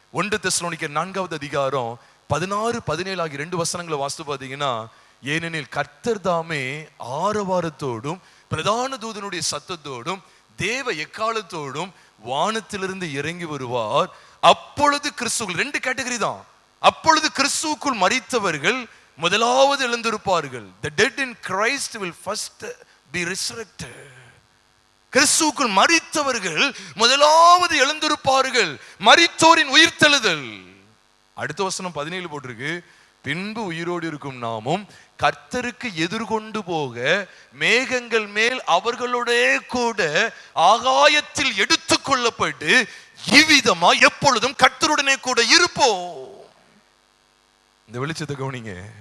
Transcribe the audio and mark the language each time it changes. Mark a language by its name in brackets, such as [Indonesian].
[Tamil] 1 தெசலோனிக்கர் 4வது அதிகாரம் 16, 17 ஆகிய 2 வசனங்களை வாசித்து பார்த்தீங்கன்னா, ஏனெனில் கர்த்தர் தாமே ஆரவாரத்தோடும் பிரதான தூதனுடைய சத்தத்தோடும் தேவ எக்காலத்தோடும் வானத்திலிருந்து இறங்கி வருவார். அப்பொழுது கிறிஸ்துவுக்குள், 2 கேட்டகரி தான். அப்பொழுது கிறிஸ்துவுக்குள் மரித்தவர்கள் முதலாவது எழுந்திருப்பார்கள். [English] The dead in Christ will first be resurrected. [Tamil] கிறிஸ்துவுக்குள் மரித்தவர்கள் முதலாவது எழுந்திருப்பார்கள். மரித்தோரின் உயிர்த்தெழுதல். அடுத்த வசனம் 17 போட்டிருக்கு, பின்பு உயிரோடு இருக்கும் நாமும் கர்த்தருக்கு எதிர்கொண்டு போக மேகங்கள் மேல் அவர்களுடைய கூட ஆகாயத்தில் எடுத்துக் கொள்ளப்பட்டு இவ்விதமா எப்பொழுதும் கர்த்தருடனே கூட இருப்போம். இந்த வெளிச்சத்தை கவனிங்க.